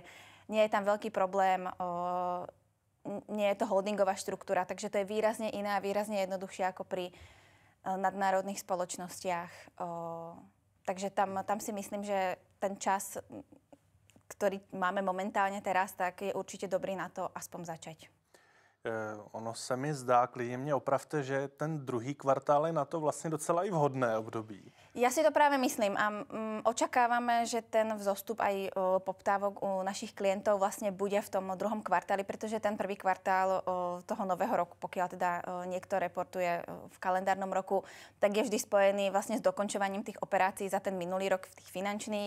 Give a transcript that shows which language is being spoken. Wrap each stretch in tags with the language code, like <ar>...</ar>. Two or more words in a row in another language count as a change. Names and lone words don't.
<sk>Nie je tam veľký problém, nie je to holdingová štruktúra, takže to je výrazne iné a výrazne jednoduchšie ako pri nadnárodných spoločnostiach. Takže tam si myslím, že ten čas, ktorý máme momentálne teraz, tak je určite dobrý na to aspoň začať.</sk> <cs>Ono se mi zdá, klidně mě opravte, že ten druhý kvartál je na to vlastně docela i vhodné období.</cs> <sk>Ja si to práve myslím a očakávame, že ten vzostup aj poptávok u našich klientov vlastne bude v tom druhom kvartáli, pretože ten prvý kvartál toho nového roku, pokiaľ teda niekto reportuje v kalendárnom roku, tak je vždy spojený vlastne s dokončovaním tých operácií za ten minulý rok v tých finančných.</sk>